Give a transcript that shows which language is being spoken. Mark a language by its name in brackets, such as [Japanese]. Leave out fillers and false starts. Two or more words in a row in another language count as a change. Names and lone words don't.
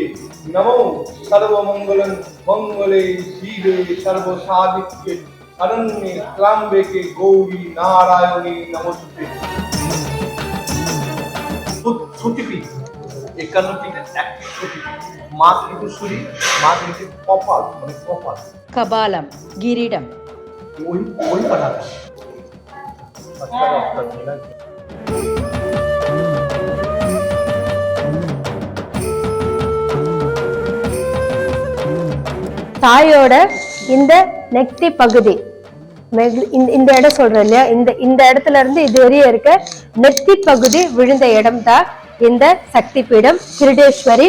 [Sanskrit] नमो सर्वमंगलं मंगले शिवे सर्वसाधिके शरण्ये त्र्यंबके गौरी नारायणी नमोस्तुते। [Bangla] সতীপীঠ, একান্ন পীঠের একটি সতীপীঠ। মা ত্রিপুরেশ্বরী, মা কিন্তু কপাল মানে কপাল। [Sanskrit] कपालं किरीटं [Hindi] वही वही पढ़ा था। अच्छा डॉक्टर मिला। [Tamil] தாயோட இந்த நெக்தி பகுதி இந்த இடம் சொல்றோம் இல்லையா, இந்த இடத்துல இருந்து இது வரையும் இருக்க நெத்தி பகுதி விழுந்த இடம் தான் இந்த சக்தி பீடம் கிரீடேஸ்வரி.